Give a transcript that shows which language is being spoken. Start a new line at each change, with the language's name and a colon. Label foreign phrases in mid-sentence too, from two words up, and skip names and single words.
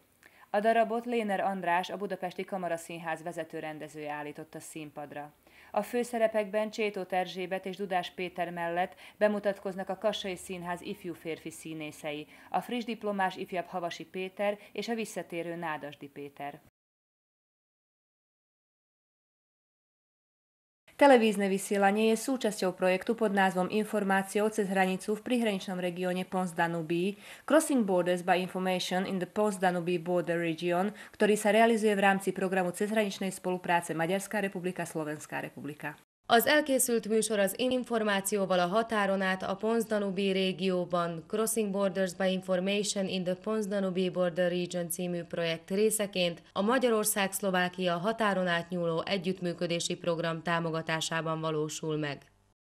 Hungarian: A darabot Léner András, a Budapesti Kamaraszínház vezető rendezője állította színpadra. A főszerepekben Csétóth Erzsébet és Dudás Péter mellett bemutatkoznak a Kassai Színház ifjú férfi színészei, a friss diplomás ifjabb Havasi Péter és a visszatérő Nádasdy Péter.
Slovak: Televízne vysielanie je súčasťou projektu pod názvom Informáciou cez hranicu v prihraničnom regióne Pons-Danubí,
English: Crossing Borders by Information in the Pons-Danubí Border Region,
Slovak: ktorý sa realizuje v rámci programu cezhraničnej spolupráce Maďarská republika-Slovenská republika.
Hungarian: Az elkészült műsor az információval a határon át a Pons-Danubí régióban Crossing Borders by Information in the Pons-Danubí Border Region című projekt részeként a Magyarország-Szlovákia határon átnyúló együttműködési program támogatásában valósul meg.